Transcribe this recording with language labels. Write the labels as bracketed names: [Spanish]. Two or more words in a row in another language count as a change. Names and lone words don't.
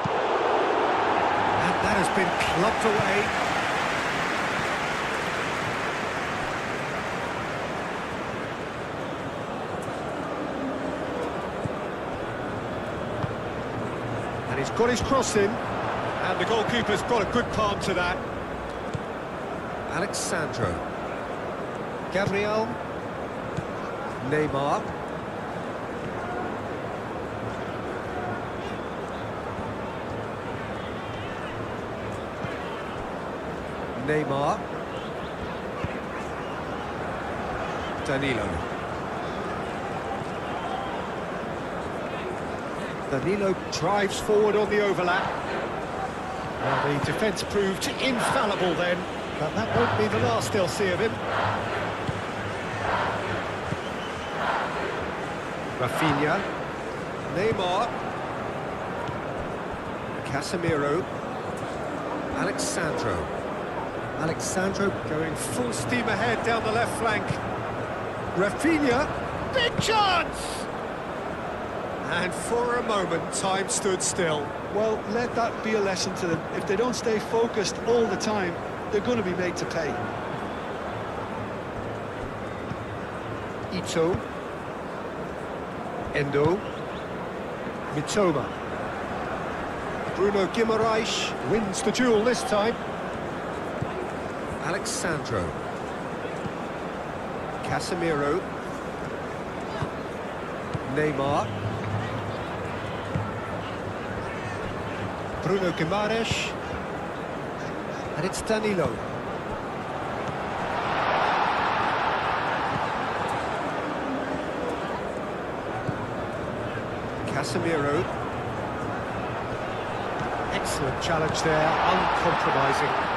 [English] And that has been clubbed away. And he's got his cross in. And the goalkeeper's got a good palm to that. Alexandro. Gabriel. Neymar. Neymar. Danilo. Danilo drives forward on the overlap. Well, the defence proved infallible then, but that won't be the last they'll see of him. Rafinha. Neymar. Casemiro. Alexandro. Alexandro going full steam ahead down the left flank. Rafinha. Big chance! And for a moment, time stood still. Well, let that be a lesson to them. If they don't stay focused all the time, they're going to be made to pay. Ito. Endo. Mitoma. Bruno Guimaraes wins the duel this time. Alexandro. Casemiro. Neymar. Bruno Guimaraes. And it's Danilo. Casemiro. Excellent challenge there, uncompromising.